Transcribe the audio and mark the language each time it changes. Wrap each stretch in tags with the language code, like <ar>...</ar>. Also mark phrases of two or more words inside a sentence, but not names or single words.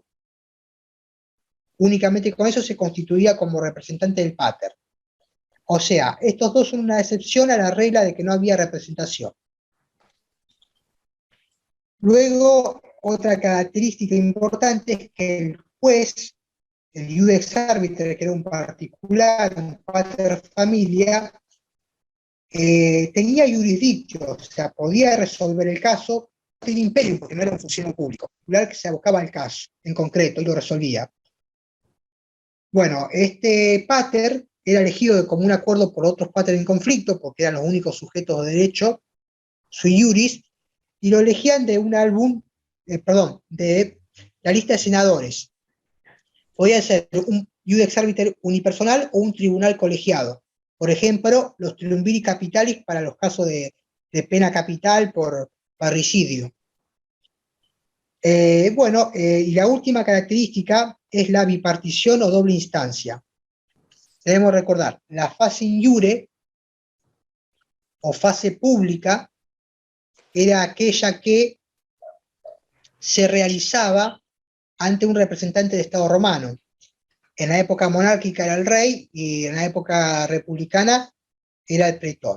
<es>Únicamente con eso se constituía como representante del pater. O sea, estos dos son una excepción a la regla de que no había representación. Luego, otra característica importante es que el juez, el</es> <la>iudex arbiter,</la> <es>que era un particular, un</es> <la>pater familia,</la> <es>tenía jurisdicción, o sea, podía resolver el caso del imperio, porque no era un funcionario público, que se abocaba al caso en concreto y lo resolvía. Bueno, este pater era elegido de común acuerdo por otros pater en conflicto, porque eran los únicos sujetos de derecho,</es> <la>sui juris,</la> <es>y lo elegían de un álbum, de la lista de senadores. Podía ser un</es> <la>iudex arbiter</la> <es>unipersonal o un tribunal colegiado. Por ejemplo, los</es> <la>triumviri capitalis</la> <es>para los casos de pena capital por parricidio. Y la última característica es la bipartición o doble instancia. Debemos recordar, la fase</es> <la>in iure</la> <es>o fase pública era aquella que se realizaba ante un representante de Estado romano. En la época monárquica era el rey y en la época republicana era el pretor.</es>